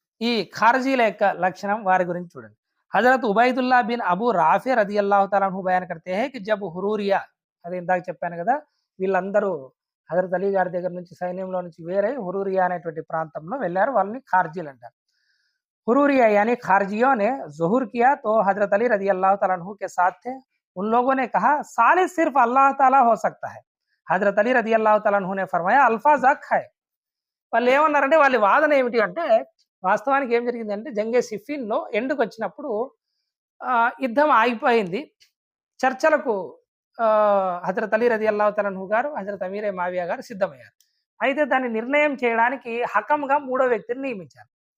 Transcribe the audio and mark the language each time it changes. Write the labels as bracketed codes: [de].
[te] ఈ ఖారిజీల యొక్క లక్షణం వారి గురించి చూడండి. హజరత్ ఉబైదుల్లా బిన్ అబూ రాఫీ రదియల్లాహు తఆలా అన్హు [hi] బయాన్ కర్తే హై కి జబ్ [te] హురూరియా, అది ఇందాక చెప్పాను కదా, వీళ్ళందరూ హజరత్ అలీ గారి దగ్గర నుంచి సైన్యంలో నుంచి వేరై హురూరియా అనేటువంటి ప్రాంతంలో వెళ్ళారు. వాళ్ళని ఖారిజీలు అంటారు. [hi] हुरूरिया यानी खारजियों ने ज़ुहूर किया तो हज़रत अली रज़ी अल्लाह तआला अन्हु के साथ थे। उन लोगों ने कहा सालिस सिर्फ अल्लाह ताला हो सकता है। हज़रत अली रज़ी अल्लाह तआला अन्हु ने फरमाया अल्फाज़ हक है। [te] వాళ్ళు ఏమన్నారంటే, వాళ్ళ వాదన ఏమిటి అంటే, వాస్తవానికి ఏం జరిగిందంటే జంగే సిఫిన్‌లో ఎండ్‌కొచ్చినప్పుడు యుద్ధం ఆగిపోయింది. చర్చలకు హజరత్ అలీ రజియల్లాహు తఆలా అన్హు గారు, హజరత్ అమీరే మావియా గారు సిద్ధమయ్యారు. అయితే దాన్ని నిర్ణయం చేయడానికి హకంగా మూడో వ్యక్తిని నియమించారు.